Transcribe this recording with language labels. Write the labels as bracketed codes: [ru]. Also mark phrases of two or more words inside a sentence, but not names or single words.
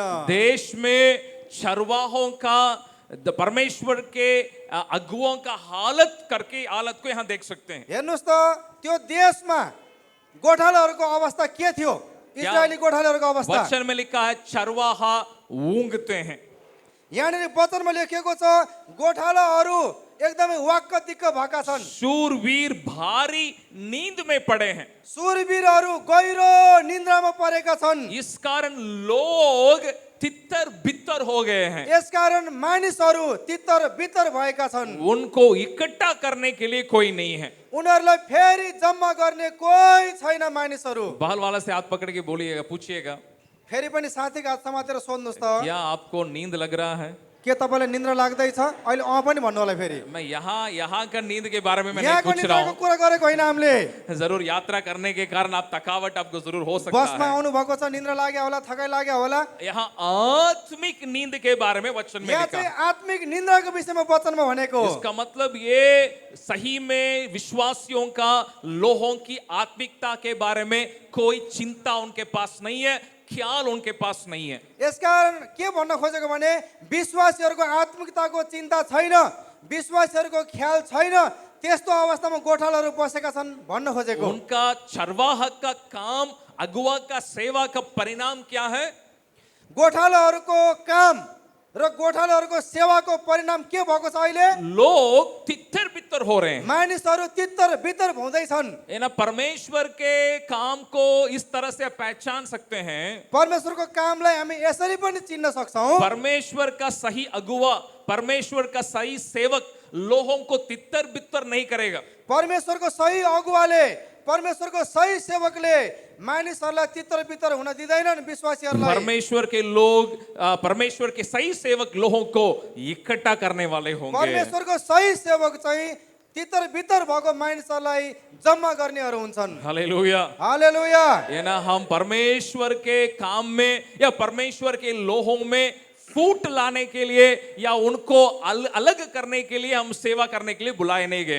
[hi] देश में चरवाहों का परमेश्वर के अगुओं का हालत को यहाँ देख सकते हैं। [ne] हेर्नुहोस् त, त्यो देशमा गोठालाहरूको अवस्था के थियो? इजरायली गोठालाहरूको अवस्था [hi] वचन में लिखा है चरवाहा ऊँघते हैं। [ne] यहाँनिर वचनमा लेखिएको छ गोठालाहरू एकदमै वाक्क दिक्क भएका छन्। [hi] शूरवीर भारी नींद में पड़े हैं। [ne] सुरवीरहरू गहिरो निन्द्रामा परेका छन्। [hi] इस कारण लोग तितर बितर हो गए हैं। [ne] यसकारण मानिसहरू तितर बितर भएका छन्। [hi] उनको इकट्ठा करने के लिए कोई नहीं है। [ne] उनीहरूलाई फेरि जम्मा गर्ने कोही छैन मानिसहरू। [hi] बहल वाला से हाथ पकड़ के बोलिएगा, पूछिएगा, [ne] फेरि पनि साथीको हात समातेर सोध्नुहोस् त, [hi] क्या आपको नींद लग रहा है? [ne] के तपाईँलाई निन्द्रा लाग्दैछ? अहिले पनि भन्नु होला फेरि। [hi] मैं यहाँ का नींद के बारे में मैं नहीं [ne] यहाँको [hi] पूछ रहा [ne] निन्द्राको [hi] हूँ। [ne] कुरा गरेको होइन हामीले। [hi] जरूर यात्रा करने के कारण आप थकावट आपको जरूर हो सकता [ne] बसमा [hi] है। [ne] आउनु भएको छ, निन्द्रा लाग्यो होला, थकाइ लाग्यो होला। [hi] यहाँ आत्मिक नींद के बारे में वचन में [ne] यहाँ [hi] लिखा [ne] चाहिँ [hi] है। [ne] आत्मिक निन्द्राको विषयमा वचनमा भनेको। [hi] इसका मतलब ये सही में विश्वासियों का लोगों की आत्मिकता के बारे में कोई चिंता उनके पास नहीं है, ख्याल उनके पास नहीं है। [ne] यसकारण के भन्न खोजेको भने विश्वासीहरूको आत्मिकताको चिन्ता छैन, विश्वासीहरूको ख्याल छैन, त्यस्तो अवस्थामा गोठालाहरू बसेका छन् भन्न खोजेको। [hi] उनका चरवाह का काम, अगुवा का सेवा का परिणाम क्या है? [ne] गोठालाहरूको काम र गोठालाहरूको सेवाको परिणाम के भएको छ? अहिले [hi] लोग तितर बितर हो रहे हैं। [ne] मानिसहरू तितर बितर हुँदैछन्। [hi] ये ना परमेश्वर के काम को इस तरह से पहचान सकते हैं। [ne] परमेश्वरको कामलाई हामी यसरी पनि चिन्न सक्छौं। [hi] परमेश्वर का सही अगुवा, परमेश्वर का सही सेवक लोगों को तितर बितर नहीं करेगा। [ne] परमेश्वरको सही अगुवाले, परमेश्वरको सही सेवकले मानिसहरूलाई तितर बितर हुन दिँदैनन्। विश्वासीहरूलाई [hi] परमेश्वर के लोग, परमेश्वर के सही सेवक लोगों को इकट्ठा करने वाले होंगे। [ne] परमेश्वरको सही सेवक चाहिँ तितर बितर भएको मानिसहरूलाई जम्मा गर्नेहरू हुन्छन्। [hi] हालेलुया। [ne] हालेलुया। [hi] ये ना हम परमेश्वर के काम में या परमेश्वर के लोगों में फूट लाने के लिए या उनको अलग करने के लिए हम सेवा करने के लिए बुलाए नहीं गए।